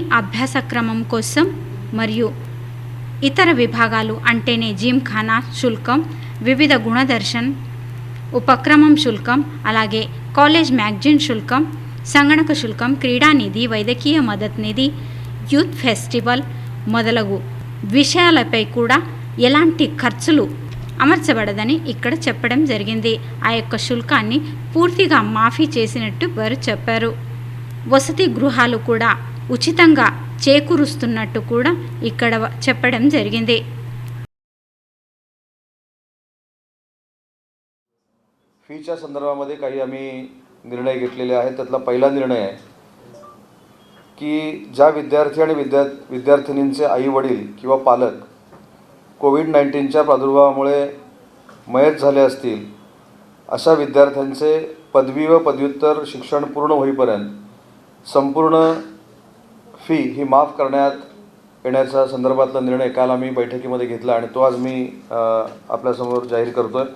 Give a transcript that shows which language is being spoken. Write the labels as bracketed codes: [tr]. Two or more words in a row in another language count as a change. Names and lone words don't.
[te] అభ్యాస క్రమం కోసం మరియు ఇతర విభాగాలు అంటేనే జిమ్ఖానా శుల్కం, వివిధ గుణదర్శన్ ఉపక్రమం శుల్కం, అలాగే కాలేజ్ మ్యాగజైన్ శుల్కం, సంగణక శుల్కం, క్రీడా నిధి, వైద్యకీయ మద్దతు నిధి, యూత్ ఫెస్టివల్ మొదలగు విషయాలపై కూడా ఎలాంటి ఖర్చులు అమర్చబడదని ఇక్కడ చెప్పడం జరిగింది। ఆ యొక్క శుల్కాన్ని పూర్తిగా మాఫీ చేసినట్టు వారు చెప్పారు। వసతి గృహాలు కూడా ఉచితంగా చేకూరుస్తున్నట్టు కూడా ఇక్కడ చెప్పడం జరిగింది. [mr] फीच्या संदर्भामध्ये काही आम्ही निर्णय घेतलेले आहेत. त्यातला पहिला निर्णय आहे की ज्या विद्यार्थी आणि विद्यार्थिनींचे आईवडील किंवा पालक कोविड-19च्या प्रादुर्भावामुळे मयत झाले असतील अशा विद्यार्थ्यांचे पदवी व पदव्युत्तर शिक्षण पूर्ण होईपर्यंत संपूर्ण फी ही माफ करण्यात येण्याच्या संदर्भातला निर्णय काल आम्ही बैठकीमध्ये घेतला आणि तो आज मी आपल्यासमोर जाहीर करतो आहे.